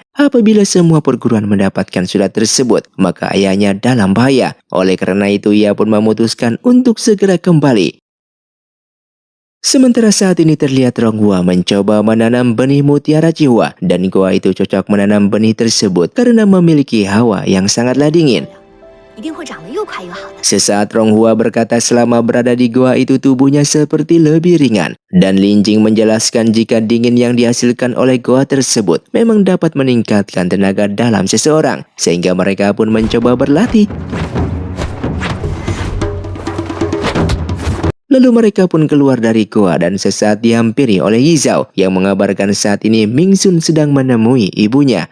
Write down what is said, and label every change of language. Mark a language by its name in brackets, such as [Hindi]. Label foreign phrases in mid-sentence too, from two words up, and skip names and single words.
[Indonesian] Apabila semua perguruan mendapatkan surat tersebut, maka ayahnya dalam bahaya. Oleh karena itu ia pun memutuskan untuk segera kembali. Sementara saat ini terlihat Ronghua mencoba menanam benih mutiara Cihua dan goa itu cocok menanam benih tersebut karena memiliki hawa yang sangatlah dingin. [Chinese] 一定会长得又快又好的。 [Indonesian] Sesaat Ronghua berkata selama berada di gua itu tubuhnya seperti lebih ringan. Dan Lin Jing menjelaskan jika dingin yang dihasilkan oleh gua tersebut memang dapat meningkatkan tenaga dalam seseorang. Sehingga mereka pun mencoba berlatih. Lalu mereka pun keluar dari goa dan sesaat dihampiri oleh Yizhao yang mengabarkan saat ini Ming Sun sedang menemui ibunya.